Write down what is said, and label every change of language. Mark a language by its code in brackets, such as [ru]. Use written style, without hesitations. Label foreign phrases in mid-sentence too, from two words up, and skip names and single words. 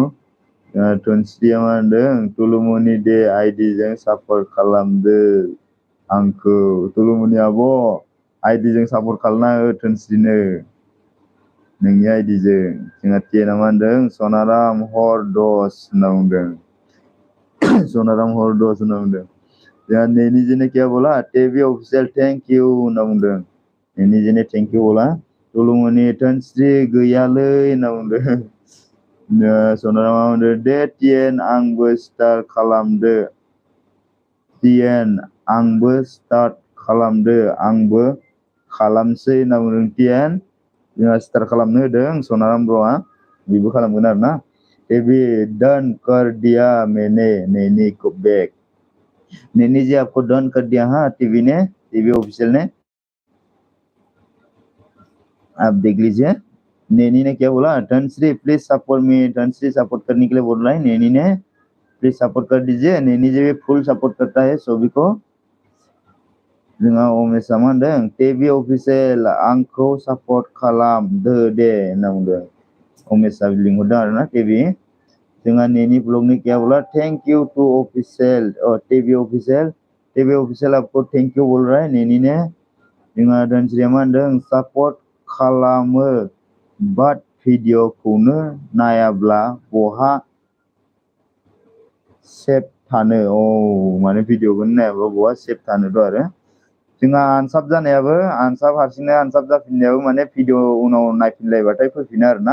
[brx] धोनस्रिया मा होनदों तुलुमुनि दे आइडिजों सापर्ट खालामदो आंखौ। तुलुमुनि आब' आइडिजों सापर्ट खालामना हो धोनस्रिनो नोंनि आइडिजों। जोंहा टिएनआ मा होनदों सनाराम हर 10 होनना बुंदों। सनाराम हर 10 होनना बुंदों। जोंहा नेनिजी [hi] ने क्या बोला [brx] टेबी ऑफिशियल [en] thank you [brx] होनना बुंदों। [hi] नेनिजी ने [en] thank you [hi] बोला। [brx] तुलुमुनि धोनस्रि गैयालै होनना बुंदों। सनारामा होनदों दे टिएन आंबो स्टार्ट खालामदो। टिएन आंबो स्टार्ट खालामदो आंबो खालामसै होनना बुंदों टिएन। जोंहा स्टार्ट खालामनो होदों सनाराम ब्र'आ बेबो खालामगोन आरोना। [hi] टेबी डन कर दिया मैंने नैनी को बैक। नैनी जी आपको डन कर दिया हाँ टीवी ने टीवी ऑफिशियल ने। आप देख लीजिए। नैनी ने क्या बोला धनश्री [en] please support me. [hi] धनश्री सपोर्ट करने के लिए बोल रहा है नैनी ने। [en] please support [hi] कर दीजिए। नैनी जी भी फुल सपोर्ट करता है सभी को। [brx] जोंहा अमेशा मा होनदों टीवी ऑफिशियल आंखौ सपोर्ट खालामदो दे होनना बुंदों। अमेशा लिंहरदों आरोना टीवी। [hi] जोंहा नेनी ब्लॉग ने क्या बोला [en] thank you to official [hi] टीवी ऑफिशियल आपको [en] thank you [hi] बोल रहा है नेनी ने। [brx] जोंहा धोनस्रिया मा होनदों सपोर्ट खालामो बाट भिडिअखौनो नायाब्ला बहा सेफ थानो। माने भिडिअखौनो नायाब्ला बहा सेफ थानोथ' आरो। जोंहा आनसाब जानायाबो हारसिंनो आनसाब जाफिननायाबो माने भिडिअ उनाव नायफिनलायबाथाय फैफिनो आरोना।